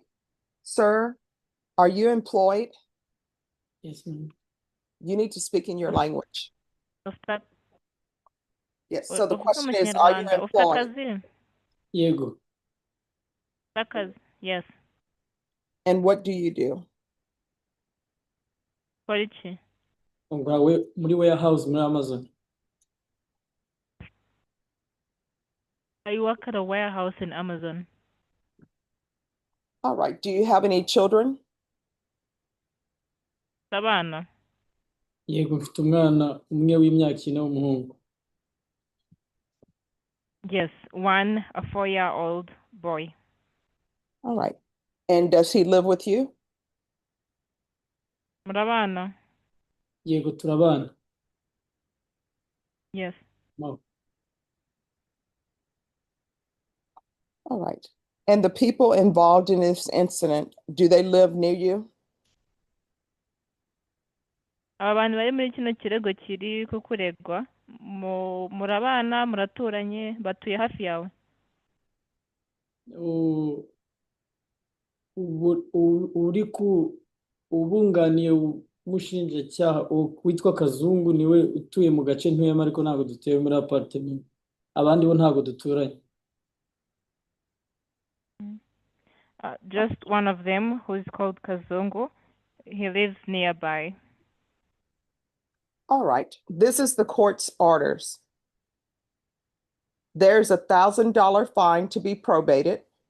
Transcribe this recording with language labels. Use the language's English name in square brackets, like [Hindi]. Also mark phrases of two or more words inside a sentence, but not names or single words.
[English] Sir, are you employed? Yes, ma'am. You need to speak in your language. Yes. So the question is, are you employed? [Kinyarwanda] Yego. [English] Yes. And what do you do? [Kinyarwanda] Muri warehouse muri Amazon. [English] I work at a warehouse in Amazon. All right. Do you have any children? [Kinyarwanda] abana yego mfite umwana umwe w'imyaka 4 w'umuhungu. [English] yes, one a 4-year-old boy. All right. And does he live with you? [Kinyarwanda] Murabana? Yego turabana. [English] Yes. No. All right. And the people involved in this incident, do they live near you? [Kinyarwanda] aba bantu bari muri kino kirego kiri kukuregwa murabana muraturanye batuye hafi yawe? U- uri ku ubunganiye umushinjacyaha witwa Kazungu niwe utuye mu gace ntuyemo ariko ntabwo dutuye muri apartment. Abandi bo ntabwo duturanye. [English] Just one of them, who is called Kazungu. He lives nearby. All right. This is the court's orders. There's $1,000 fine to be probated.